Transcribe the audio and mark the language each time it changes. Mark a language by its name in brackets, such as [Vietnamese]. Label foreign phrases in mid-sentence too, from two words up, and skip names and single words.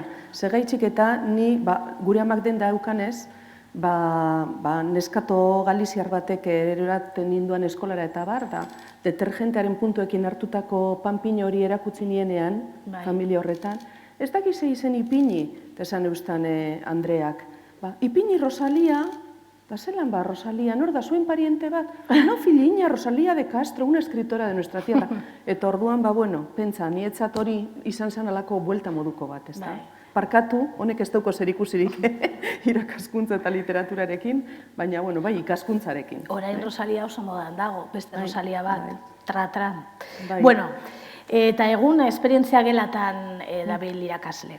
[Basque] Segaitxik eta ni gure amak den daukanez, neskato galiziar batek eroraten ninduan eskolara eta detergentearen puntuekin hartutako panpina hori erakutsi nienean, familia horretan, ez dakize izen ipini, eta esan eustan Andreak. Ipini Rosalia, zelan Rosalia, nor da zuen pariente bat? [Spanish] No, filina, Rosalia de Castro, una escritora de nuestra tierra. [Basque] Eta orduan, pentsa, nietzat hori izan zen alako buelta moduko bat, ez da? Parkatu, honek ez dauko zerikusirik irakaskuntza eta literaturarekin, baina, bai, ikaskuntzarekin. Orain Rosalia oso modan dago, beste Rosalia bat, tra-tra. Bueno, eta egun esperientzia gelatan dabil irakasle.